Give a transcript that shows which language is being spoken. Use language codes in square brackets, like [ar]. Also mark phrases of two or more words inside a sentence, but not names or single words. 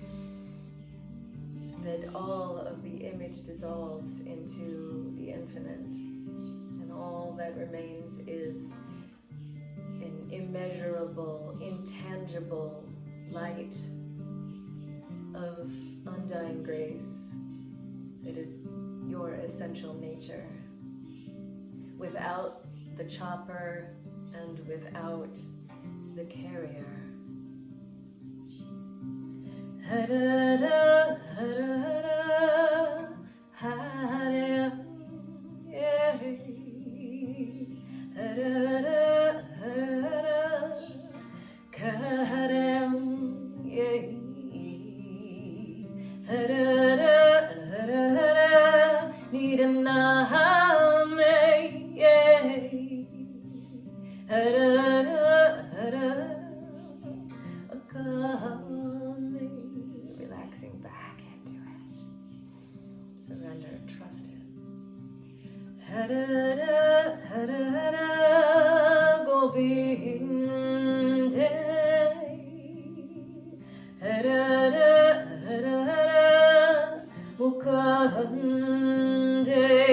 [en] that all of the image dissolves into the infinite, and all that remains is an immeasurable, intangible light of undying grace that is your essential nature, without the chopper and without the carrier. [sa] हर हर हर हरे. हर हर करेम. हर हर निरानमे. हर हर अकामे. [en] Relaxing back into it. Surrender, trust it. [sa] हर हर गोविन्दे. हर हर मुकुन्दे.